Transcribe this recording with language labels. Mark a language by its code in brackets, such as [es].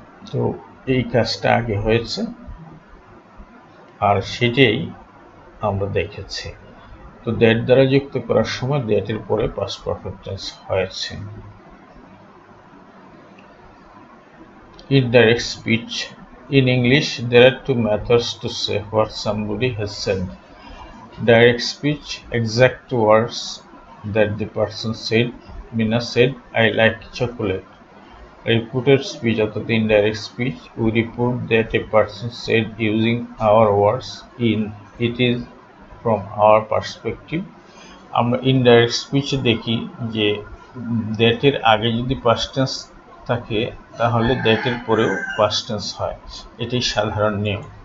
[bn] তো এই কাজটা আগে হয়েছে আর সেটাই আমরা দেখেছি। তো দ্যাট দ্বারা যুক্ত করার সময় দ্যাটের পরে পাস্ট পারফেক্ট টেন্স হয়েছে। [en] Indirect speech. In English, there are two methods to say what somebody has said. Direct speech, exact words that the person said. Mina said, I like chocolate. Reported speech, or the indirect speech, we report that a person said using our words. It is from our perspective. [bn] আমরা indirect স্পিচে দেখি যে দ্যাটের আগে যদি past tense থাকে তাহলে দ্যাটের পরেও past tense হয়, এটাই সাধারণ নিয়ম।